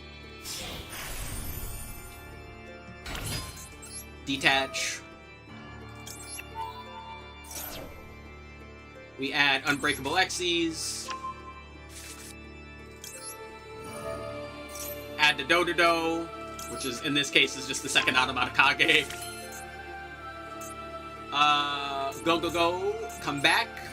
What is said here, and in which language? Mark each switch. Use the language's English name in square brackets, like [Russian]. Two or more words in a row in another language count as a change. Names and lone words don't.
[English] Detach. We add Unbreakable Xyz. Add the Dododo, which is, in this case, is just the second Onomatakage. Go, go, go. Come back.